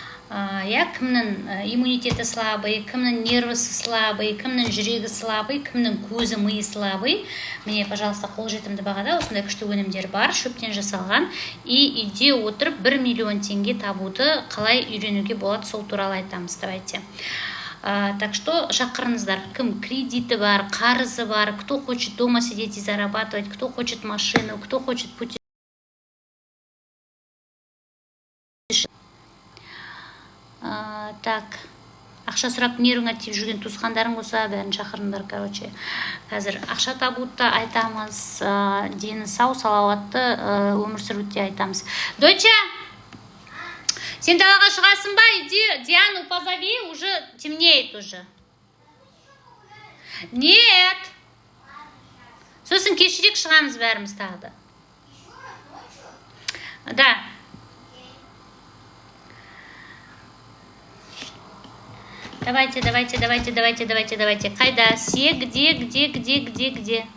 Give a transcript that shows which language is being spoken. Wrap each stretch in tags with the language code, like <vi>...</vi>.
<kk>Кімнің иммунитеті</kk> <ru>слабый,</ru> <kk>кімнің нервысы слабый, кімнің жүрегі слабый, кімнің көзі миы слабый. Міне,</kk> <ru>пожалуйста,</ru> <kk>қолжетімді бағада осындай күшті өнімдер бар, шөптен жасалған. И үйде отырып 1 миллион теңге табуды қалай үйренуге болады, сол туралы айтамыз.</kk> <ru>Давайте. Так что</ru> <kk>шақырыңыздар, кім кредиті бар, қарызы бар,</kk> <ru>кто хочет дома сидеть и зарабатывать, кто хочет машину, кто хочет путешествовать. Так,</ru> <kk>ақша сұрап нервыңа тиіп жүрген туысқандарың болса, бәрін шақырыңдар,</kk> <ru>короче.</ru> <kk>Қазір ақша табуды айтамыз, дені сау, салауатты өмір сүруді айтамыз. Дойча, сен далаға шығасың ба?</kk> <ru>Иди, Диану позови, уже темнеет уже. Нет.</ru> <kk>Сосын кешірек шығамыз бәріміз тағы да.</kk> <ru>Да. Давайте.</ru> <kk>Қайда?</kk> <ru>Все, где?</ru>